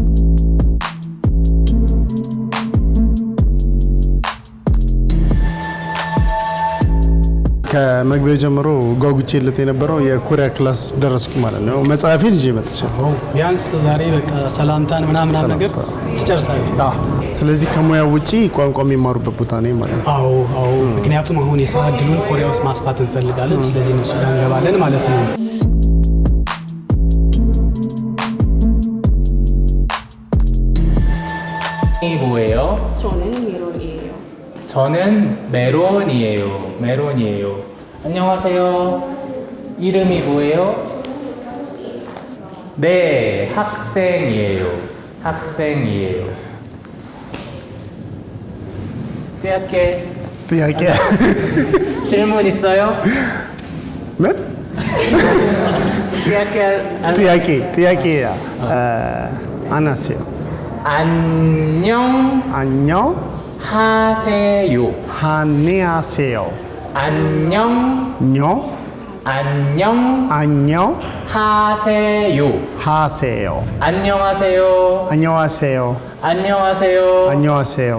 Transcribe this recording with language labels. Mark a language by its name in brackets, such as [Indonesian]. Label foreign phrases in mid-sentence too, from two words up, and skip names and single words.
[Amharic] ከመግቢያ ጀምሮ ጓጉቼለት የነበረው የኮሪያ ክላስ ደረስኩ ማለት ነው። መጽሐፌን ይዤ መጥቻለሁ። ቢያንስ ዛሬ በቃ ሰላምታን ምናምን ነገር ትጨርሳለህ። ስለዚህ ከሙያ ውጪ ቋንቋ የሚማሩበት ቦታ ነኝ ማለት ነው። አዎ። ምክንያቱም አሁን የስራ እድሉን ኮሪያ ውስጥ ማስፋት እንፈልጋለን። ስለዚህ እነሱ ጋር እንገባለን ማለት ነው። [Korean] 뭐예요? 저는 메론이에요. 안녕하세요. 이름이 뭐예요? 네, 학생이에요. [Amharic] ጥያቄ [Korean] 질문 있어요? [Amharic] ምን? ጥያቄ 아나세요. [Korean] 안녕하세요. 안녕하세요. 안녕하세요.